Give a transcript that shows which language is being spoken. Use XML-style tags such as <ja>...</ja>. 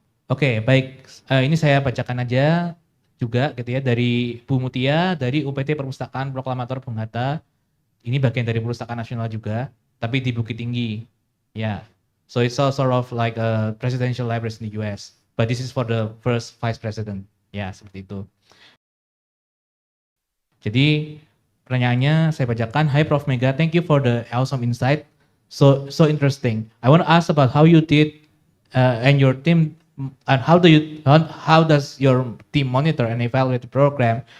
<id>Oke, baik. Ini saya bacakan aja juga gitu ya dari Bu Mutia dari UPT Perpustakaan Proklamator Bung Hatta. Ini bagian dari Perpustakaan Nasional juga, tapi di Bukit Tinggi. Ya.</id> <en>So it's all sort of like a presidential libraries in the US, but this is for the first vice president.</en> <id>Ya, seperti itu. Jadi pertanyaannya saya bacakan.</id> <en>Hi Prof. Mega, thank you for the awesome insight. So interesting. I want to ask about how you did and your team, and how does your team monitor and evaluate the program?</en>